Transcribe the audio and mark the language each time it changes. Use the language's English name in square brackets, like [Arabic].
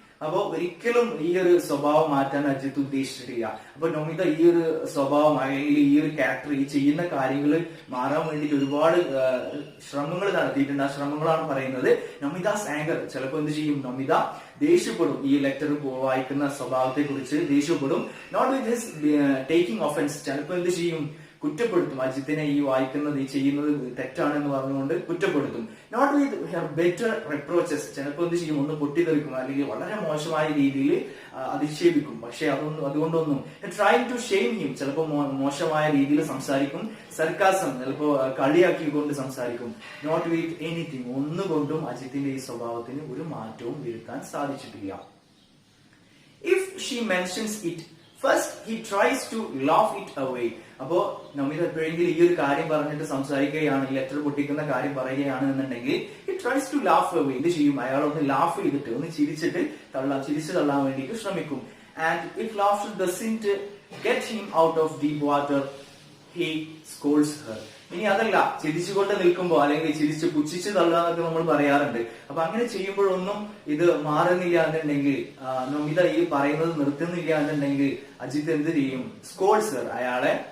[Malayalam] അപ്പൊ ഒരിക്കലും ഈ ഒരു സ്വഭാവം മാറ്റാൻ അജിത്ത് ഉദ്ദേശിച്ചിട്ടില്ല. അപ്പൊ നമിത ഈ ഒരു സ്വഭാവം, അല്ലെങ്കിൽ ഈ ഒരു ക്യാരക്ടർ, ഈ ചെയ്യുന്ന കാര്യങ്ങൾ മാറാൻ വേണ്ടിയിട്ട് ഒരുപാട് ശ്രമങ്ങൾ നടത്തിയിട്ടുണ്ട്. ആ ശ്രമങ്ങളാണ് പറയുന്നത്. [English] Namita's anger, [Malayalam] ചിലപ്പോ എന്ത് ചെയ്യും, നമിത ദേഷ്യപ്പെടും, ഈ ലെറ്റർ വായിക്കുന്ന സ്വഭാവത്തെ കുറിച്ച് ദേഷ്യപ്പെടും. [English] not with his taking offence, [Malayalam] ചിലപ്പോ എന്ത് ചെയ്യും, കുറ്റപ്പെടുത്തും. അജിത്തിനെ ഈ വായിക്കുന്നത്, ഈ ചെയ്യുന്നത് തെറ്റാണെന്ന് പറഞ്ഞുകൊണ്ട് കുറ്റപ്പെടുത്തും. [English] not with her better reproaches, [Malayalam] ചിലപ്പോൾ എന്ത് ചെയ്യും, ഒന്ന് പൊട്ടിത്തെറിക്കും, അല്ലെങ്കിൽ വളരെ മോശമായ രീതിയിൽ അധിക്ഷേപിക്കും. പക്ഷെ അതുകൊണ്ടൊന്നും [English] trying to shame him, [Malayalam] ചിലപ്പോൾ മോശമായ രീതിയിൽ സംസാരിക്കും. സർക്കാസം, ചിലപ്പോൾ കളിയാക്കിക്കൊണ്ട് സംസാരിക്കും. [English] not with anything, [Malayalam] ഒന്നുകൊണ്ടും അജിത്തിന്റെ ഈ സ്വഭാവത്തിന് ഒരു മാറ്റവും വരുത്താൻ സാധിച്ചിട്ടില്ല. [English] If she mentions it First, he tries to laugh it away. [Malayalam] അപ്പോൾ നമിത എപ്പോഴെങ്കിലും ഈ ഒരു കാര്യം പറഞ്ഞിട്ട് സംസാരിക്കുകയാണ്, ലെറ്റർ പൊട്ടിക്കുന്ന കാര്യം പറയുകയാണ് എന്നുണ്ടെങ്കിൽ [English] he tries to laugh away. [Malayalam] എന്ത് ചെയ്യും? അയാൾ ഒന്ന് ലാഫ് ചെയ്തിട്ട് ഒന്ന് ചിരിച്ചു തള്ളാൻ വേണ്ടിയിട്ട് ശ്രമിക്കും. [English] And if laughter doesn't get him out of deep water, he scolds her. [Malayalam] ഇനി അതല്ല, ചിരിച്ചുകൊണ്ട് നിൽക്കുമ്പോ അല്ലെങ്കിൽ ചിരിച്ച് പുച്ഛിച്ച് തള്ളാന്നൊക്കെ നമ്മൾ പറയാറുണ്ട്. അപ്പൊ അങ്ങനെ ചെയ്യുമ്പോഴൊന്നും ഇത് മാറുന്നില്ല എന്നുണ്ടെങ്കിൽ, നൊമിത ഈ പറയുന്നത് നിർത്തുന്നില്ല എന്നുണ്ടെങ്കിൽ അജിത്ത് എന്ത് ചെയ്യും? [English] Scolds her.